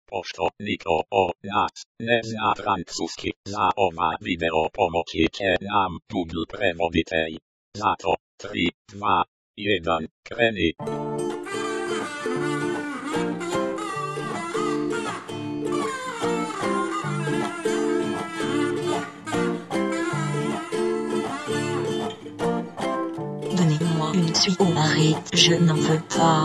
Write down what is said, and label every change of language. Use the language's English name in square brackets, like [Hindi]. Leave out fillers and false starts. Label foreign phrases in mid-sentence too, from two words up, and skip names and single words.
[Croatian] pošto niko od nas ne zna francuski. Za ova video pomoći će nam Google prevoditelj. Zato 3, 2, 1, kreni. [French] Donnez-moi une soirée, je n'en veux pas.